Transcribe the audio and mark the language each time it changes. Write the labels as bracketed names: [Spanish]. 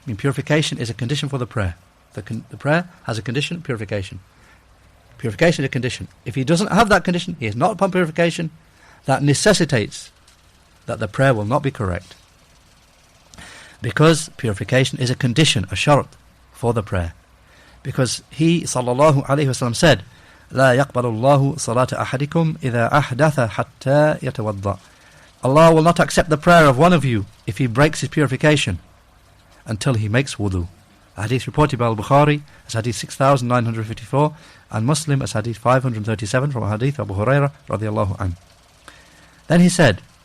[English] I mean, purification is a condition for the prayer. The prayer has a condition, purification. Purification is a condition. If he doesn't have that condition, he is not upon purification, that necessitates that the prayer will not be correct. Because purification is a condition, a shart, for the prayer. Because he, sallallahu alayhi wasallam, said, [Arabic] لا يقبل الله صلاة أحدكم إذا أحدث حتى يتوضأ. [English] Allah will not accept the prayer of one of you if he breaks his purification until he makes wudu. Hadith reported by al-Bukhari as hadith 6954 and Muslim as hadith 537 from hadith Abu Hurairah radiyallahu anhu. Then he said,